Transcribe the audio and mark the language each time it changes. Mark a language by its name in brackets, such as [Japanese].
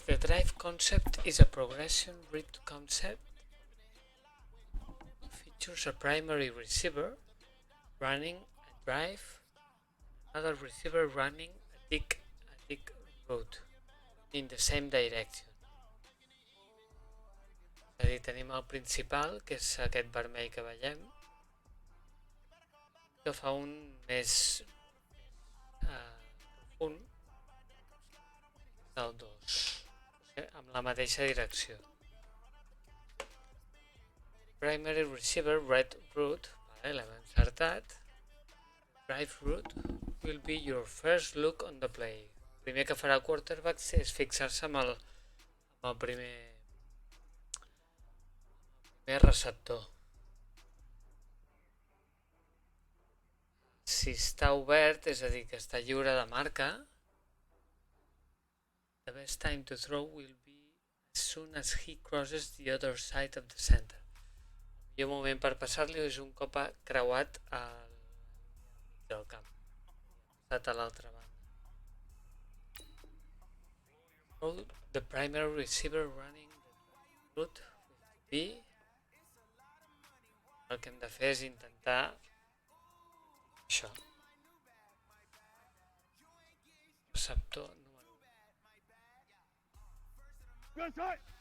[English] The drive concept is a progression read concept. Features a primary receiver running a drive, another receiver running a tick route in the same direction. [Catalan] És a dir, tenim el principal, que és aquest vermell que veiem, que fa un més profund del 2, amb la mateixa direcció. [English] Primary receiver red route, [Catalan] vale, l'hem encertat. [English] drive route will be your first look on the play. [Catalan] El primer que farà el quarterback és fixar-se amb el primer receptor. Si està obert, és a dir, que està lliure de marca, [English] the best time to throw will be as soon as he crosses the other side of the center. [Catalan] El millor moment per passar-li és un cop ha creuat al mig del camp, passat a l'altra banda. [English] The primary receiver running the route will be... [Catalan] El que hem de fer és intentar això. Receptor número 1.